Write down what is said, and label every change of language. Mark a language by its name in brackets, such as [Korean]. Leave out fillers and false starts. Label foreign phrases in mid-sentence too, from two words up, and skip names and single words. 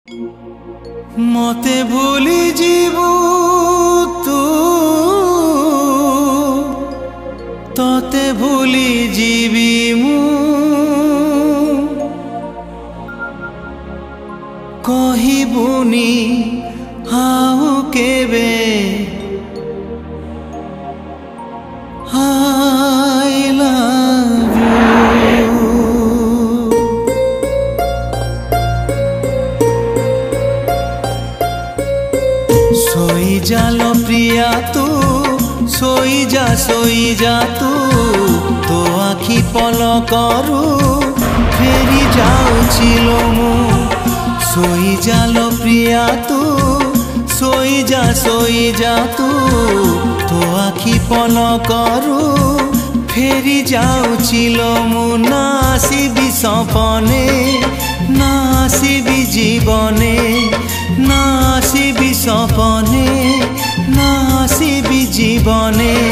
[Odia] ମତେ ଭୁଲି ଜୀବୁ ତୁ ତତେ ଭୁଲି ଜୀବି ମୁ କହିବୁନି ହାଉ କେବେ [English] I love you। [Odia] ସୋଇ ଯାଲୋ ପ୍ରିୟା ତୁ ସୋଇ ଯା ତୁ ତୋ ଆଖି ପଲକରୁ ଫେରି ଯାଉଛିଲୋ ମୁ ସୋଇ ଯାଲୋ ପ୍ରିୟା ତୁ ସୋଇ ଯା ତୁ ତୋ ଆଖି ପଲକରୁ ଫେରି ଯାଉଛିଲୋ ମୁ ନା ଆସିବି ସପନେ ନା ଆସିବି ଜୀବନେ ନା ଆସିବି ସପନେ ନା ଆସିବି ଜୀବନେ